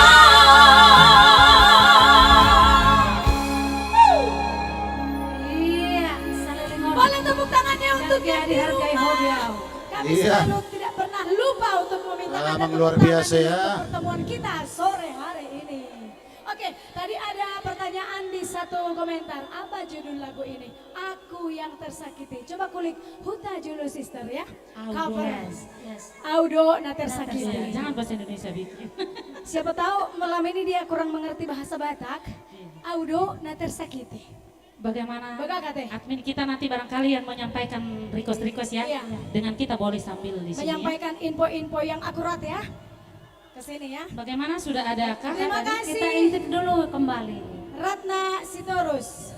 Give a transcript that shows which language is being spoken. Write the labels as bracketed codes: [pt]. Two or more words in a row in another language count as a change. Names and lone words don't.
[id] Iya, salelema. Boleh tepuk tangannya untuk yang dihargai hobi. Kami selalu tidak pernah lupa untuk meminta Memang luar biasa ya pertemuan kita sore hari ini. Oke, tadi ada pertanyaan di satu komentar. Apa judul lagu ini? Aku yang tersakiti. Coba kulik Huta Julu Sister ya. Cover. Yes. [bbc] Audo na tersakiti. [id] Ya, jangan bahasa Indonesia bikin. Siapa tahu malam ini dia kurang mengerti bahasa Batak. [bbc] Audo na tersakiti. [id] Bagaimana Kate? admin kita nanti barangkali yang menyampaikan request ya. Iya. Dengan kita boleh sambil di sini. Menyampaikan info-info yang akurat ya. ke sini ya. Bagaimana sudah adakah? Terima kasih. Kita intip dulu kembali. Ratna Sitorus.